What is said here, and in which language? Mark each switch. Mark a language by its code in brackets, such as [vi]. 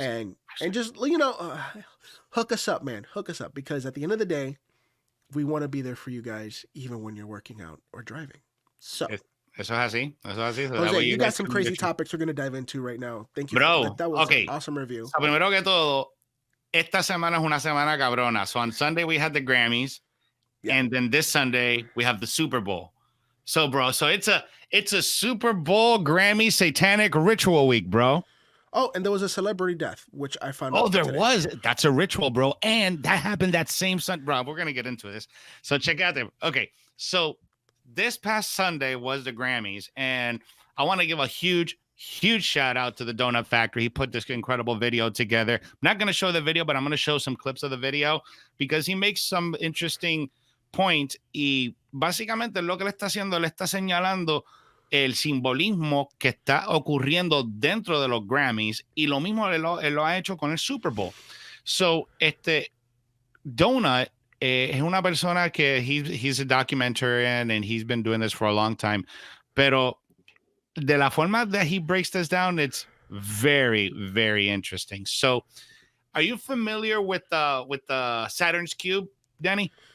[en] And just, hook us up, man. Hook us up. Because at the end of the day, we want to be there for you guys, even when you're working out or driving. So. [es] Eso es así. [en] Jose, you got some crazy topics we're going to dive into right now. Thank you. Bro, that was an awesome review. [es] So, primero que todo, esta semana es una semana cabrona. [en] So on Sunday, we had the Grammys. Yeah. And then this Sunday, we have the Super Bowl. So, bro, it's a Super Bowl Grammy Satanic ritual week, bro. Oh, and there was a celebrity death, which I found out. Oh, there was. That's a ritual, bro. And that happened that same Sunday. Bro, we're going to get into this. So check out there. Okay, so this past Sunday was the Grammys, and I want to give a huge shout out to the Donut Factory. He put this incredible video together. I'm not going to show the video, but I'm going to show some clips of the video because he makes some interesting points. [es] Y básicamente lo que le está haciendo, le está señalando el simbolismo que está ocurriendo dentro de los Grammys, y lo mismo él lo ha hecho con el Super Bowl. [en] So, Donut [es] es una persona que [en] he's a documentarian and he's been doing this for a long time, [es] pero de la forma [en] that he breaks this down, it's very, very interesting. So, are you familiar with the Saturn's Cube, Danny?